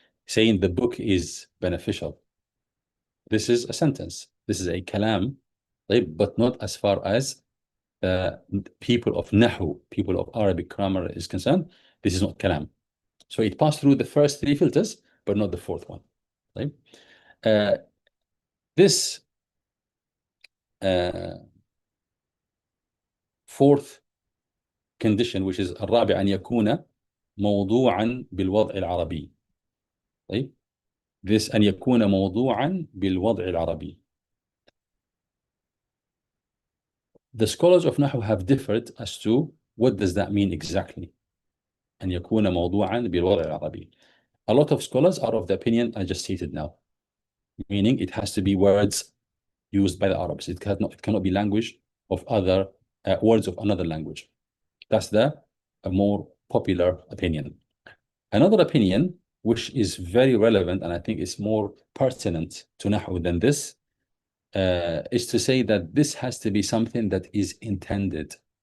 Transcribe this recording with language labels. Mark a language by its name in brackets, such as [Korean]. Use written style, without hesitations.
[English] Saying the book is beneficial. This is a sentence. This is a kalam, right? But not as far as people of nahu, people of Arabic grammar is concerned. This is not kalam. So it passed through the first three filters, but not the fourth one. Right? This fourth condition, which is [Arabic] الرابع أن يكون موضوعا بالوضع العربي. طيب. [English] This [Arabic] أن يكون موضوعا بالوضع العربي. [English] The scholars of Nahu have differed as to what does that mean exactly. [Arabic] أن يكون موضوعا بالوضع العربي. [English] A lot of scholars are of the opinion I just stated now, meaning it has to be words used by the Arabs. It cannot be language of other words of another language. That's the more popular opinion. Another opinion, which is very relevant and I think is more pertinent to Nahu than this, is to say that this has to be something that is intended.